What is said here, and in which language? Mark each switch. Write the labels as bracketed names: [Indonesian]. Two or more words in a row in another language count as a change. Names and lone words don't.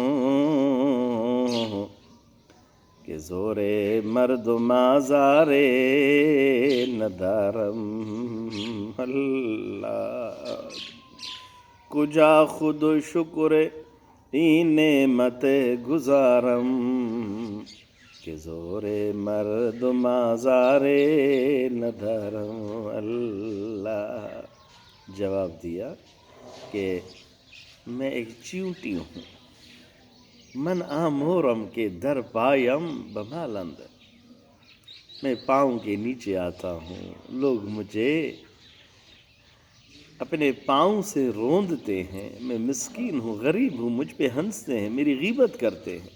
[Persian] ہوں کہ زور مردم آزارے ندارم اللہ کجا خود شکر ای نعمت گزارم کہ زور مردم آزارے ندارم اللہ۔ [Urdu] جواب دیا کہ میں ایک چیونٹی ہوں، [Persian] من آمورم کے در پایم بمالند، [Urdu] میں پاؤں کے نیچے آتا ہوں، لوگ مجھے اپنے پاؤں سے روندتے ہیں، میں مسکین ہوں، غریب ہوں، مجھ پہ ہنستے ہیں، میری غیبت کرتے ہیں۔